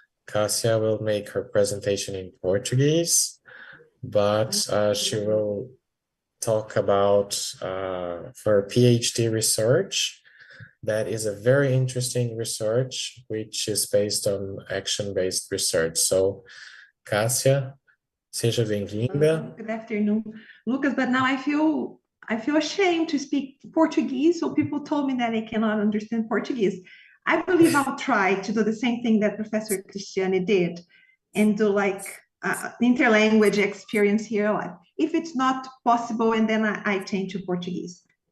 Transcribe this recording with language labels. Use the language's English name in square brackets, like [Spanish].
[English] Cássia will make her presentation in Portuguese, but she will talk about her PhD research. That is a very interesting research, which is based on action-based research. [Portuguese] So, Cássia, seja bem-vinda. [English] Good afternoon, Lucas. But now I feel ashamed to speak Portuguese. So people told me that I cannot understand Portuguese. I believe I'll try to do the same thing that Professor Cristiane did, and do like interlanguage experience here. If it's not possible, and then I change to Portuguese.